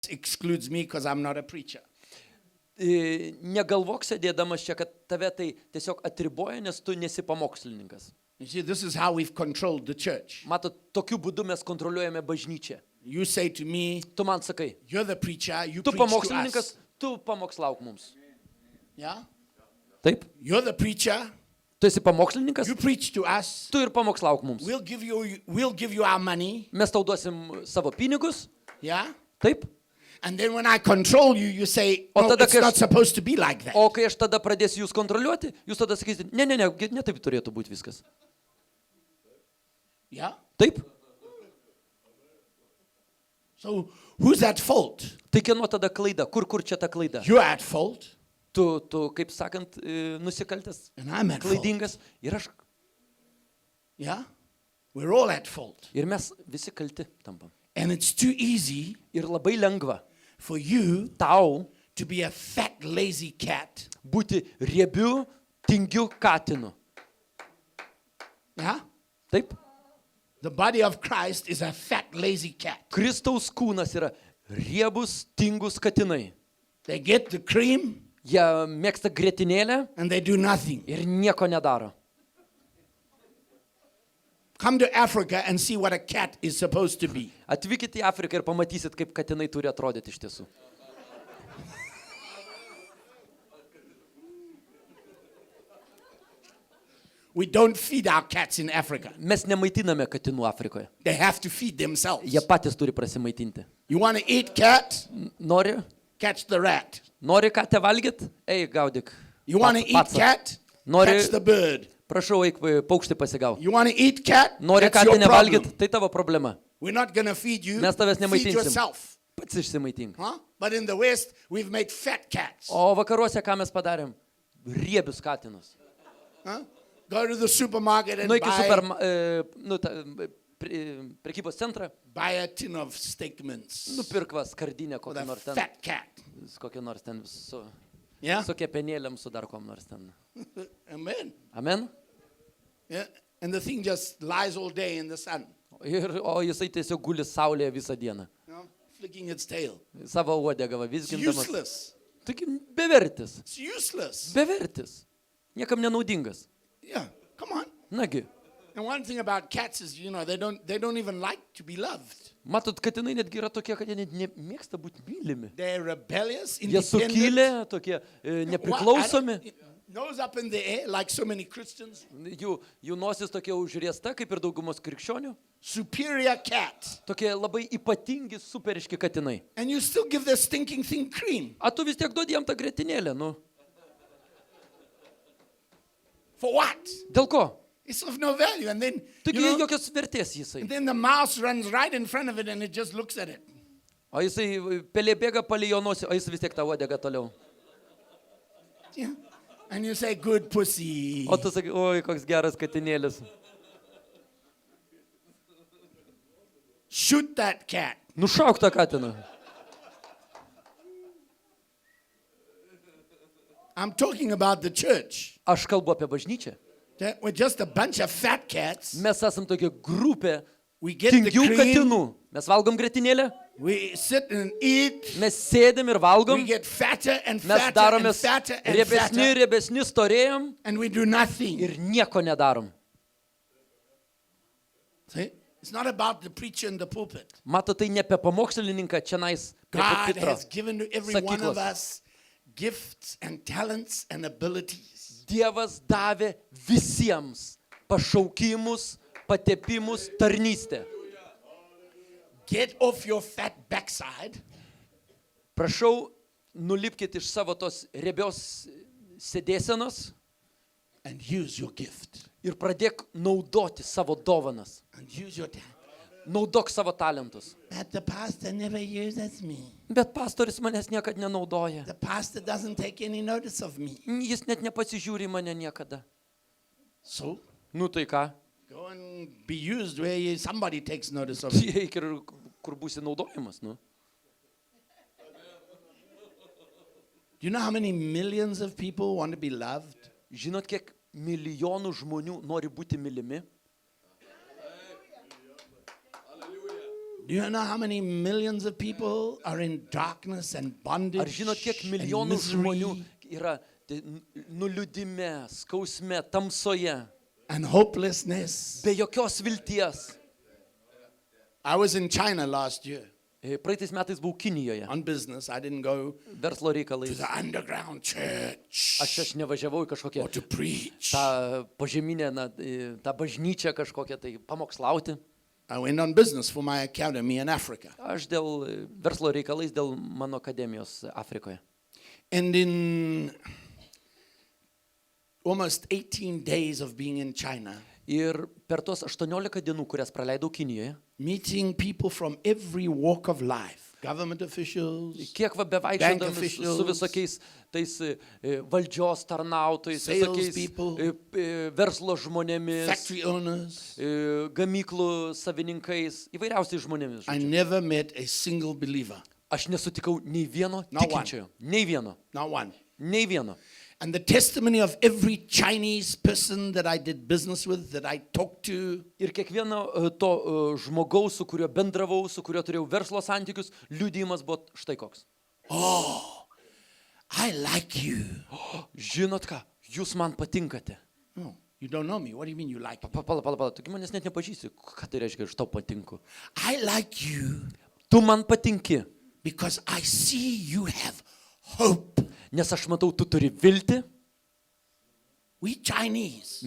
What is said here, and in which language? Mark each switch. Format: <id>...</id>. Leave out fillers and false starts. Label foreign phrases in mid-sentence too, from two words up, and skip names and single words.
<en>excludes me because I'm not a preacher.</en> <lt>Negalvok sėdėdamas čia, kad tave tai tiesiog atriboja, nes tu nesi pamokslininkas.</lt> <en>You see, this is how we've controlled the church.</en> <lt>Matot, tokiu būdu mes kontroliuojame bažnyčią.</lt> <en>You say to me,</en> <lt>Tu man sakai,</lt> <en>you're the preacher, you</en> <lt>tu</lt> <en>preach to</en> <lt>pamokslininkas,</lt> <en>us.</en> <lt>tu pamokslauk mums.</lt> <en>Yeah?</en> <lt>Taip?</lt> <en>You're the preacher,</en> <lt>Tu esi pamokslininkas,</lt> <en>you preach to us.</en> <lt>tu ir pamokslauk mums.</lt> <en>We'll give you our money.</en> <lt>Mes tau duosim savo pinigus,</lt> <en>Yeah?</en> <lt>taip?</lt> <en>And then when I control you, you say,</en> <lt>O</lt> <en>no,</en> <lt>tada,</lt> <en>it's</en> <lt>kai</lt> <en>not</en> <lt>aš-</lt> <en>supposed to be like that.</en> <lt>O kai aš tada pradėsiu jūs kontroliuoti, jūs tada sakysite, ne taip turėtų būti viskas.</lt> <en>Yeah?</en> <lt>Taip?</lt> <en>So who's at fault?</en> <lt>Tai kieno tada klaida? Kur čia ta klaida?</lt> <en>You're at fault,</en> <lt>Tu, kaip sakant, nusikaltęs,</lt> <en>and I'm at fault.</en> <lt>klaidingas ir aš.</lt> <en>Yeah? We're all at fault.</en> <lt>Ir mes visi kalti tampam.</lt> <en>And it's too easy</en> <lt>Ir labai lengva</lt> <en>for you</en> <lt>tau</lt> <en>to be a fat, lazy cat.</en> <lt>būti riebiu, tingiu katinu.</lt> <en>Yeah?</en> <lt>Taip?</lt> <en>The body of Christ is a fat, lazy cat.</en> <lt>Kristaus kūnas yra riebus, tingus katinai.</lt> <en>They get the cream</en> <lt>Jie mėgsta grietinėlę</lt> <en>and they do nothing.</en> <lt>ir nieko nedaro.</lt> <en>Come to Africa and see what a cat is supposed to be.</en> <lt>Atvykite į Afriką ir pamatysit, kaip katinai turi atrodyti iš tiesų.</lt> <en>We don't feed our cats in Africa.</en> <lt>Mes nemaitiname katinų Afrikoje.</lt> <en>They have to feed themselves.</en> <lt>Jie patys turi prasimaitinti.</lt> <en>You want to eat cat?</en> <lt>Nori?</lt> <en>Catch the rat.</en> <lt>Nori katę valgyt? Ei, gaudyk.</lt> <en>You want to eat</en> <lt>Pats-</lt> <en>cat?</en> <lt>Nori-</lt> <en>Catch the bird.</en> <lt>Prašau, eik paukštį pasigauk.</lt> <en>You want to eat cat?</en> <lt>Nori</lt> <en>That's your</en> <lt>katę nevalgyt?</lt> <en>problem.</en> <lt>Tai tavo problema.</lt> <en>We're not going to feed you.</en> <lt>Mes tavęs</lt> <en>Feed</en> <lt>nemaitinsim.</lt> <en>yourself.</en> <lt>Pats išsimaitink.</lt> <en>Huh? But in the West, we've made fat cats.</en> <lt>O vakaruose ką mes padarėm? Riebius katinus.</lt> <en>Huh? Go to the supermarket and</en> <lt>Nueik į</lt> <en>buy,</en> <lt>prekybos centrą,</lt> <en>buy a tin of steak mince</en> <lt>nupirk va skardinę</lt> <en>with</en> <lt>kokią</lt> <en>a</en> <lt>nors ten,</lt> <en>fat cat.</en> <lt>kokią nors ten su</lt> <en>Yeah?</en> <lt>kepenėlėm, su dar kom nors ten.</lt> <en>Amen.</en> <lt>Amen?</lt> <en>Yeah? And the thing just lies all day in the sun,</en> <lt>O jisai tiesiog guli saulėje visą dieną.</lt> <en>you know, flicking its tail.</en> <lt>Savo uodegą va</lt> <en>It's</en> <lt>vizgindamas.</lt> <en>useless.</en> <lt>Taigi bevertis.</lt> <en>It's useless.</en> <lt>Bevertis. Niekam nenaudingas.</lt> <en>Yeah, come on.</en> <lt>Nagi.</lt> <en>And one thing about cats is, they don't even like to be loved.</en> <lt>Matot, katinai netgi yra tokie, kad jie net nemėgsta būti mylimi.</lt> <en>They're rebellious,</en> <lt>Jie</lt> <en>independent.</en> <lt>sukilę, tokie nepriklausomi.</lt> <en>Nose up in the air like so many Christians.</en> <lt>Jų nosis tokia užriesta, kaip ir daugumos krikščionių.</lt> <en>Superior cat.</en> <lt>Tokie labai ypatingi, superiški katinai.</lt> <en>And you still give the stinking thing cream.</en> <lt>A tu vis tiek duodi jam tą grietinėlę, nu.</lt> <en>For what?</en> <lt>Dėl ko?</lt> <en>It's of no value. And then,</en> <lt>Taigi jokios vertės jisai.</lt> <en>and then the mouse runs right in front of it and it just looks at it.</en> <lt>O jisai pelė bėga palei jo nosį, o jis vis tiek tą uodegą toliau.</lt> <en>Yeah. And you say, good pussy.</en> <lt>O tu sakai, oi, koks geras katinėlis.</lt> <en>Shoot that cat.</en> <lt>Nušauk tą katiną.</lt> <en>I'm talking about the church.</en> <lt>Aš kalbu apie bažnyčią.</lt> <en>That we're just a bunch of fat cats.</en> <lt>Mes esam tokia grupė</lt> <en>We get the</en> <lt>tingių</lt> <en>cream.</en> <lt>katinų. Mes valgom grietinėlę,</lt> <en>We sit and eat.</en> <lt>mes sėdėm ir valgom,</lt> <en>We get fatter and</en> <lt>mes</lt> <en>fatter and</en> <lt>daromės</lt> <en>fatter and</en> <lt>riebesni,</lt> <en>fatter.</en> <lt>riebesni, storėjom</lt> <en>And we do nothing.</en> <lt>ir nieko nedarom.</lt> <en>See? It's not about the preacher in the pulpit.</en> <lt>Mato, tai ne apie pamokslininką čia nais, prie</lt> <en>God</en> <lt>pulpitro.</lt> <en>has given to every one of</en> <lt>Sakyklos.</lt> <en>us gifts and talents and abilities.</en> <lt>Dievas davė visiems pašaukimus, patepimus, tarnystę.</lt> <en>Get off your fat backside</en> <lt>Prašau, nulipkite iš savo tos riebios sėdėsenos</lt> <en>and use your gift.</en> <lt>ir pradėk naudoti savo dovanas.</lt> <en>And use your talent.</en> <lt>Naudok savo talentus.</lt> <en>But the pastor never uses me.</en> <lt>Bet pastoris manęs niekad nenaudoja.</lt> <en>The pastor doesn't take any notice of me.</en> <lt>Jis net nepasižiūri į mane niekada.</lt> <en>So,</en> <lt>Nu tai ką?</lt> <en>go and be used where somebody takes notice of you.</en> <lt>Eik ir kur būsi naudojamas, nu.</lt> <en>Do you know how many millions of people want to be loved?</en> <lt>Žinot, kiek milijonų žmonių nori būti mylimi?</lt> <en>Do you know how many millions of people are in darkness and bondage</en> <lt>Ar žinot, kiek</lt> <en>and</en> <lt>milijonų žmonių</lt> <en>misery</en> <lt>yra nuliūdime, skausme, tamsoje,</lt> <en>and hopelessness?</en> <lt>be jokios vilties.</lt> <en>I was in China last year</en> <lt>Praeitais metais buvau Kinijoje,</lt> <en>on business. I didn't go</en> <lt>verslo</lt> <en>to</en> <lt>reikalais.</lt> <en>the underground church</en> <lt>Aš nevažiavau į</lt> <en>or</en> <lt>kažkokią</lt> <en>to preach.</en> <lt>tą požeminę, tą bažnyčią kažkokią tai pamokslauti.</lt> <en>I went on business for my academy in Africa.</en> <lt>Aš dėl verslo reikalais, dėl mano akademijos Afrikoje.</lt> <en>And in almost 18 days of being in China,</en> <lt>Ir per tos 18 dienų, kurias praleidau Kinijoje,</lt> <en>meeting people from every walk of life, government officials,</en> <lt>kiek va</lt> <en>Bank</en> <lt>bevaikščiodamas</lt> <en>officials,</en> <lt>su visokiais tais valdžios tarnautojais,</lt> <en>sales</en> <lt>visokiais</lt> <en>people,</en> <lt>verslo žmonėmis,</lt> <en>factory owners,</en> <lt>gamyklų savininkais, įvairiausiais žmonėmis.</lt> <en>I</en> <lt>žodžiu.</lt> <en>never met a single believer,</en> <lt>Aš nesutikau nei vieno</lt> <en>Not</en> <lt>tikinčiojo. Nei vieno.</lt> <en>not one.</en> <lt>Nei vieno.</lt> <en>And the testimony of every Chinese person that I did business with, that I talked to,</en> <lt>Ir kiekvieno to žmogaus, su kuriuo bendravau, su kuriuo turėjau verslo santykius, liudijimas buvo štai koks.</lt> <en>I like you.</en> <lt>Žinot ką, jūs man patinkate.</lt> <en>No, you don't know me. What do you mean you like me?</en> <lt>Pala, tu manęs net nepažįsti. Ką tai reiškia, aš tau patinku?</lt> <en>I like you</en> <lt>Tu man patinki,</lt> <en>because I see you have hope.</en> <lt>nes aš matau, tu turi viltį.</lt> <en>We Chinese,</en>